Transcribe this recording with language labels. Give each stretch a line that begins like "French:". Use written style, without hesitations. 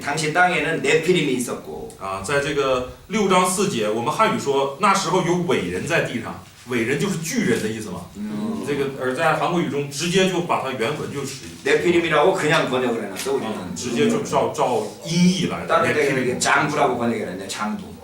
Korean: 당시 땅에는 네피림이 있었고.
Chinese: 在这个6章4节，我们汉语说那时候有伟人在地上，伟人就是巨人的意思嘛。这个而在韩国语中直接就把它原文就使
Korean: 네피림이라고 그냥 번역을 해놨어 우리는.
Chinese: 直接就照音译来的。
Korean: 다른 데는 이게 장부라고 번역을 했네. 장부.